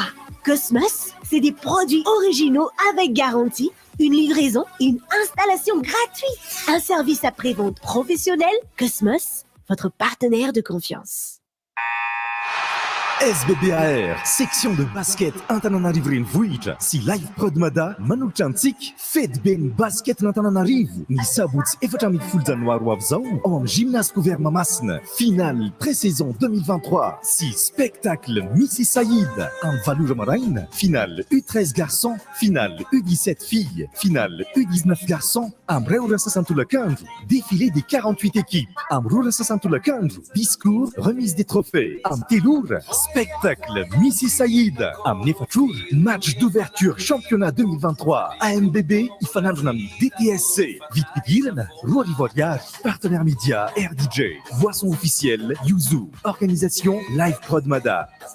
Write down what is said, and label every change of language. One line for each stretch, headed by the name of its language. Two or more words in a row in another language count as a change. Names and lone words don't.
French: Cosmos, c'est des produits originaux avec garantie, une livraison et une installation gratuite. Un service après-vente professionnel. Cosmos, votre partenaire de confiance.
Malagasy: SBBAR,
French: section de basket
Malagasy: Antananarivo renivohitra sy Live Prod Mada manolotra antsika fety be ny basket n'Antananarivo ny sabotsy 14 janoary ho avy zao ao amin'ny
French: gymnase couvert
Malagasy: Mamasina
French: finale pré-saison
Malagasy: 2023 sy spectacle Missy Saïd amin'ny valora maraina finale
French: U13 garçons finale U17 filles finale U19 garçons
Malagasy: amin'ny ray ora sasantolakandro
French: défilé des 48 équipes
Malagasy: amin'ny rora sasantolakandro
French: discours remise des trophées
Malagasy: amin'ny telora spectacle Missy Saïd amin'ny efatrora
French: match d'ouverture championnat 2023
Malagasy: AMBB ifanandrona amin'ny DTSC vidim-pidirana roa arivo ariary
French: partenaire média
Malagasy: RDJ
French: boisson officielle
Malagasy: Yuzu organisation Live Prod Mada